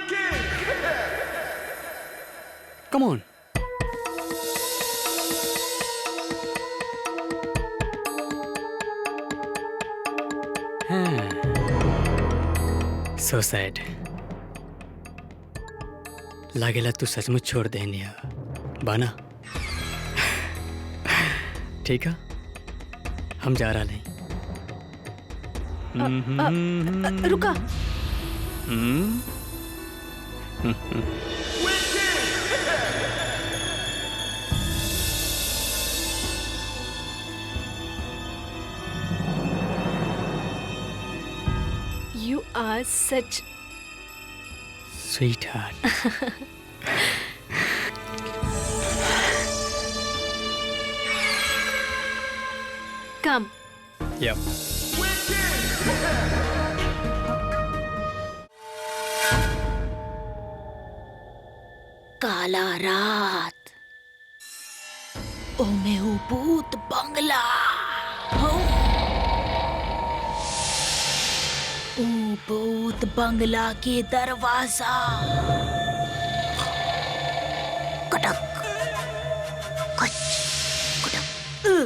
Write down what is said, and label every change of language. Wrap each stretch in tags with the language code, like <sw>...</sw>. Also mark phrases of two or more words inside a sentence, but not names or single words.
<en>Come on. So sad.</en> <bho>लागेला तू सचमुच छोड़ देनी है बाना। ठीक है, हम जा रहा नहीं।</bho> <en>रुका। You are such sweetheart. Come. Yep.</en> <bho>काला रात ओमे ऊ भूत बंगला हो। ऊ भूत बंगला के दरवाजा कटक कच कटक।</bho>